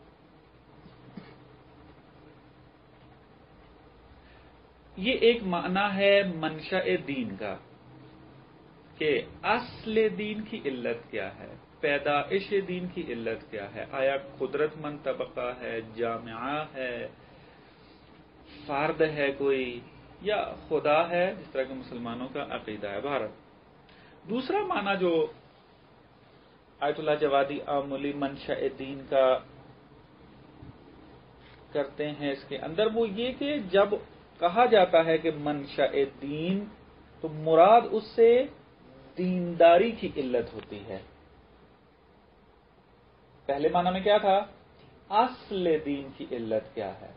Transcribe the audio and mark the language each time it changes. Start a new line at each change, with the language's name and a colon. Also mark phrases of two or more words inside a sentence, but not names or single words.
Urdu: یہ ایک معنی ہے منشأ دین کا کہ اصل دین کی علت کیا ہے، پیدائش دین کی علت کیا ہے۔ آیا قدرت مند طبقہ ہے، جامعہ ہے، فرد ہے کوئی، یا خدا ہے جس طرح کہ مسلمانوں کا عقیدہ ہے۔ بہرحال دوسرا معنی جو آیت اللہ جوادی آملی منشأ دین کا کرتے ہیں اس کے اندر، وہ یہ کہ جب کہا جاتا ہے کہ منشأ دین تو مراد اس سے دینداری کی علت ہوتی ہے۔ پہلے معنی میں کیا تھا؟ اصل دین کی علت کیا ہے۔